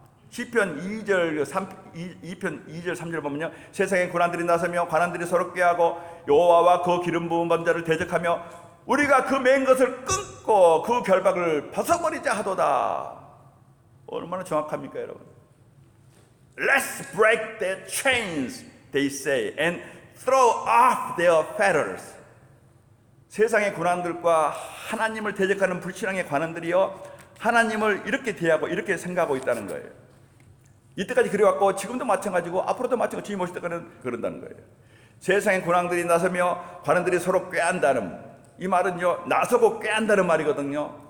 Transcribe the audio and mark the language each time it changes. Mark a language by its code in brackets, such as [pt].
[ko] 시편 2절 3절 보면요, 세상의 고난들이 나서며 관원들이 서로 꾀하고 여호와와 그 기름 부은 범자를 대적하며 우리가 그 맨 것을 끊고 그 결박을 벗어버리자 하도다. 얼마나 정확합니까, 여러분? [en] Let's break their chains, they say, and throw off their fetters. [ko] 세상의 고난들과 하나님을 대적하는 불신앙의 관원들이요, 하나님을 이렇게 대하고 이렇게 생각하고 있다는 거예요. 이때까지 그래왔고 지금도 마찬가지고 앞으로도 마찬가지고 주님 오실 때까지는 그런다는 거예요. 세상의 고난들이 나서며 관원들이 서로 꾀한다는, 이 말은요, 나서고 꾀한다는 말이거든요.